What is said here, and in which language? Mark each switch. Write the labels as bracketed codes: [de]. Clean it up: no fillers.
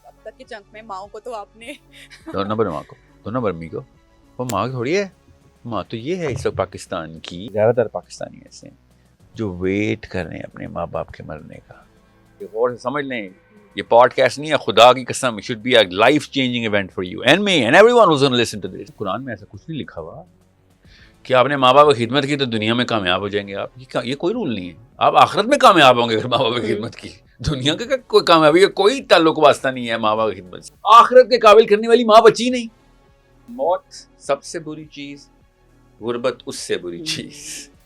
[ur] اب تک کے چنک میں ماؤں کو تو آپ نے 2 نمبر ماں کو، 2 نمبر امی کو. وہ ماں تھوڑی ہے، ماں تو یہ ہے. اس وقت پاکستان کی زیادہ تر پاکستانی ایسے ہیں جو ویٹ کر رہے ہیں اپنے ماں باپ کے مرنے کا. یہ غور سے سمجھ لیں، یہ پوڈ کاسٹ نہیں ہے، خدا کی قسم. [en] It should be a life changing event for you and me and everyone who's going to listen to this. [ur] قرآن میں ایسا کچھ نہیں لکھا ہوا کہ آپ نے ماں باپ کی خدمت کی تو دنیا میں کامیاب ہو جائیں گے آپ. یہ کوئی رول نہیں ہے. آپ آخرت میں کامیاب ہوں گے اگر ماں باپ کی خدمت کی. دنیا کا کوئی کامیابی کا کوئی تعلق واسطہ نہیں ہے ماں باپ کی خدمت سے. آخرت کے قابل کرنے والی ماں بچی نہیں. موت سب سے بری چیز، غربت اس سے بری چیز.